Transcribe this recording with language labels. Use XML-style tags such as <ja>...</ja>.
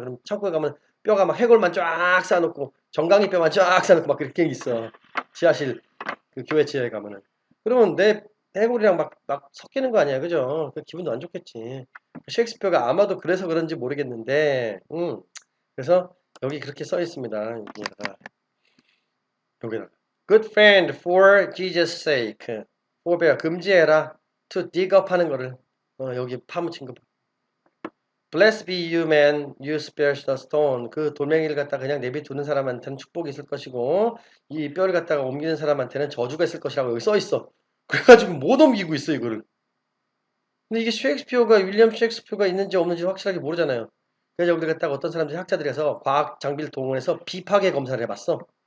<ko>그럼 창고에 가면 뼈가 막 해골만 쫙 쌓아놓고 정강이 뼈만 쫙 쌓아놓고 막 그렇게 있어. 지하실 그 교회 지하에 가면은. 그러면 내 해골이랑 막 섞이는 거 아니야, 그죠? 그 기분도 안 좋겠지. 셰익스피어가 아마도 그래서 그런지 모르겠는데, 그래서 여기 그렇게 써 있습니다. 여기다가.</ko> <en>Good friend for Jesus' sake.</en> <ko>forbear, 금지해라.</ko> <en>to dig up</en> <ko>하는 거를. 여기 파묻힌 거.</ko> <en>Blessed be you man, you spare the stone.</en> <ko>그 돌멩이를 갖다 그냥 내비두는 사람한테는 축복이 있을 것이고, 이 뼈를 갖다가 옮기는 사람한테는 저주가 있을 것이라고 여기 써 있어. 그래가지고 못 옮기고 있어, 이거를. 근데 이게 윌리엄 셰익스피어가 있는지 없는지 확실하게 모르잖아요. 그래서 여기 갖다가 어떤 사람들이 학자들이 해서 과학 장비를 동원해서 비파괴 검사를 해봤어.</ko>